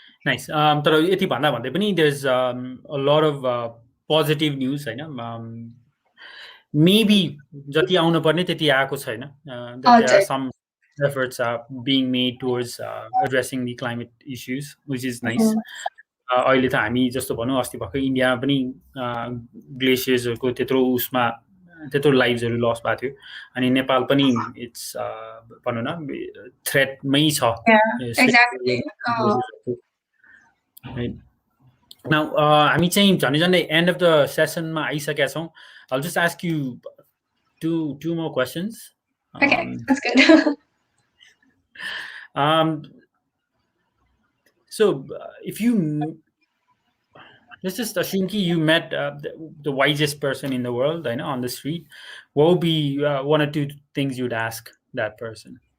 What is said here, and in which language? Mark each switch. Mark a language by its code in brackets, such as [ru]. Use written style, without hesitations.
[en] तर [ne] यति भन्दा भन्दै पनि [en] there's a lot of positive news, हैन. [ne] Maybe जति आउनु पर्ने त्यति आएको छैन. [en] There are some efforts being made towards addressing the climate issues, which is nice. [ne] अहिले त हामी जस्तो भनौँ अस्ति भर्खर इन्डियामा पनि ग्लेसियर्सहरुको त्यत्रो लाइभ्सहरु लस भएको थियो, अनि नेपाल पनि इट्स भनौँ न थ्रेटमै छ. [en] exactly. Right. [ne] Now हामी चाहिँ झन्डै [en] end of the sessionमा [ne] आइसकेका छौँ. [en] I'll just ask you two more questions. Okay, that's good. So if you let's just assume you met the wisest person in the world, I know, on the street, what would be one or two things you'd ask that person?